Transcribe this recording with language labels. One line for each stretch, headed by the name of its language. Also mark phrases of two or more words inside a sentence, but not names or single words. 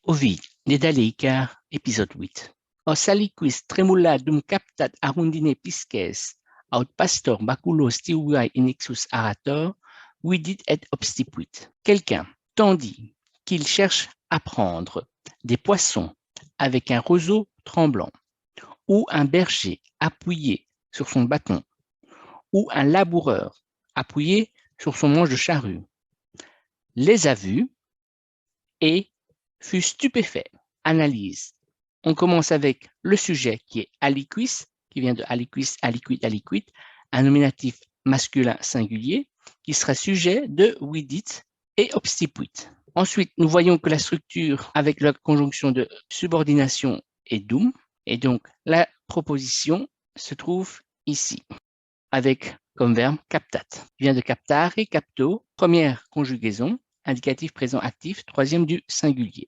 French: Ovid, Nedaleika, épisode 8.
Latin: Os aliquis tremula dum captat arundine pisces, aut pastor baculos tiuae inexus arator, vidit et obstipuit.
French: Quelqu'un tandis qu'il cherche à prendre des poissons avec un roseau tremblant, ou un berger appuyé sur son bâton, ou un laboureur appuyé sur son manche de charrue, les a vus et fut stupéfait. Analyse. On commence avec le sujet qui est aliquis, qui vient de
Latin: aliquis, aliquid, aliquid,
French: un nominatif masculin singulier qui sera sujet de
Latin: vidit et obstipuit.
French: Ensuite, nous voyons que la structure avec la conjonction de subordination est dum, et donc la proposition se trouve ici, avec comme verbe captat. Il vient de
Latin: captare, capto,
French: première conjugaison, indicatif présent actif, troisième du singulier.